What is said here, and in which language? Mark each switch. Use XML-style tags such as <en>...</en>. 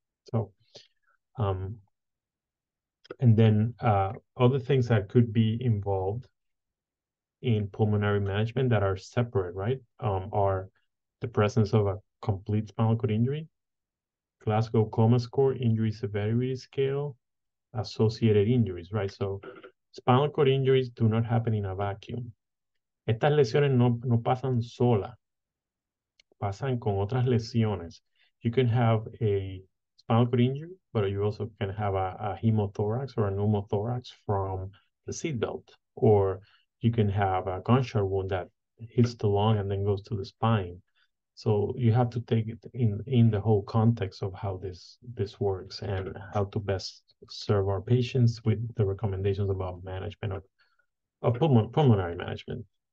<en>So, and then other things that could be involved in pulmonary management that are separate, right? Are the presence of a complete spinal cord injury, Glasgow Coma Score, injury severity scale, associated injuries, right? So spinal cord injuries do not happen in a vacuum.</en> <es>Estas lesiones no pasan sola, pasan con otras lesiones.</es> <en>You can have a spinal cord injury, but you also can have a hemothorax or a pneumothorax from the seatbelt, or you can have a gunshot wound that hits the lung and then goes to the spine. So you have to take it in the whole context of how this works and how to best serve our patients with the recommendations about management of pulmonary management.</en>